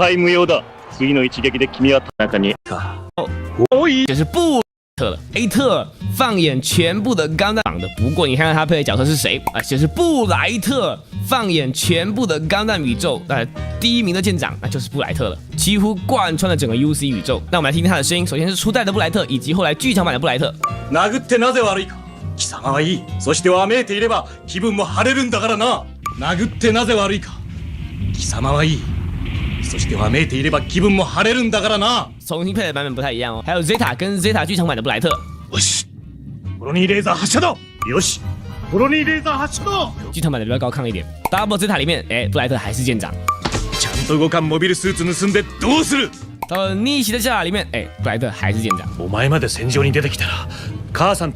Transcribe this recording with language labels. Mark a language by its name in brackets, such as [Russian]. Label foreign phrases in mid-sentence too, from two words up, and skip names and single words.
[Chinese] 就是布特了 ，A 特放眼全部的钢弹的。不过你看看他配的角色是谁啊？就是布莱特放眼全部的钢弹宇宙，第一名的舰长那就是布莱特了，几乎贯穿了整个 UC 宇宙。那我们来听听他的声音，首先是初代的布莱特，以及后来剧场版的布莱特。 [Japanese] 殴ってなぜ悪いか。貴様はいい。そしてわめいていれば気分も晴れるんだからな。殴ってなぜ悪いか。貴様はいい。そしてわめいていれば気分も晴れるんだからな。 [Chinese] 重新配的版本不太一样哦，还有 Zeta 跟 Zeta 劇場版的布莱特。 [Japanese] よし。コロニーレーザー発射だ。よし。コロニーレーザー発射だ。 [Chinese] 劇場版的比较高亢一点。Double Zeta 里面，布莱特还是舰长。 [Japanese] ちゃんと動かんモビルスーツ盗んでどうする？ [Chinese] 到了逆袭的夏里面，布莱特还是舰长。 [Japanese] お前まで戦場に出てきたら、母さんと。